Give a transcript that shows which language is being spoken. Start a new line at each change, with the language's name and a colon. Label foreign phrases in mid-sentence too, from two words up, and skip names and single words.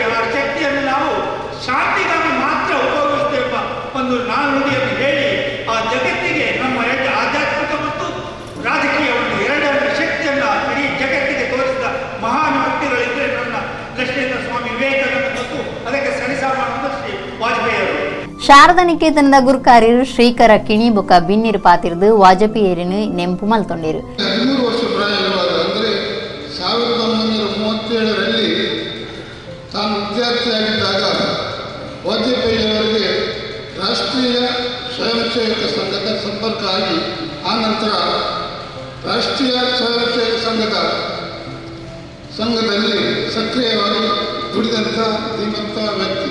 Kannada: ಆ ಶಕ್ತಿಯನ್ನು ನಾವು ಶಾಂತಿಗಾಗಿ ಮಾತ್ರ ಉಪಯೋಗಿಸ್ತೇವೆ ಒಂದು ನಾನುಡಿಯನ್ನು ಹೇಳಿ ಆ ಜಗತ್ತಿಗೆ ನಮ್ಮ ಆಧ್ಯಾತ್ಮಿಕ ಮತ್ತು ರಾಜಕೀಯವನ್ನು ಎರಡರ ಶಕ್ತಿಯನ್ನು ಇಡೀ ಜಗತ್ತಿಗೆ ತೋರಿಸಿದ ಮಹಾನ್ ವ್ಯಕ್ತಿಗಳಿದ್ದರೆ ನನ್ನ ದೃಷ್ಟಿಯಿಂದ ಸ್ವಾಮಿ ವಿವೇಕಾನಂದ ಮತ್ತು ಅದಕ್ಕೆ ಸರಿಸಮಾನದ ಶ್ರೀ ವಾಜಪೇಯಿ ಅವರು.
Tulu: ಶಾರದಾನಿಕೇತನದ ಗುರುಕಾರ್ಯರು ಶ್ರೀಕರ ಕಿಣಿ ಬೊಕ ಬಿನ್ನಿರು ಪಾತಿರ್ದು ವಾಜಪೇಯಿಯರನ್ನು ನೆಂಪು ಮಲ್ತೊಂಡಿರು.
Kannada: 13 ವರ್ಷ ಪ್ರಾಯವಾದ ಅಂದರೆ 1937ರಲ್ಲಿ ತಾನು ವಿದ್ಯಾರ್ಥಿಯಾಗಿದ್ದಾಗ ವಾಜಪೇಯಿಯವರಿಗೆ ರಾಷ್ಟ್ರೀಯ ಸ್ವಯಂ ಸೇವಕ ಸಂಘದ ಸಂಪರ್ಕ ಆಗಿ ಆನಂತರ ರಾಷ್ಟ್ರೀಯ ಸ್ವಯಂ ಸೇವಕ ಸಂಘದಲ್ಲಿ ಸಕ್ರಿಯವಾಗಿ ದುಡಿದಂಥ ಧೀಮಂತ ವ್ಯಕ್ತಿ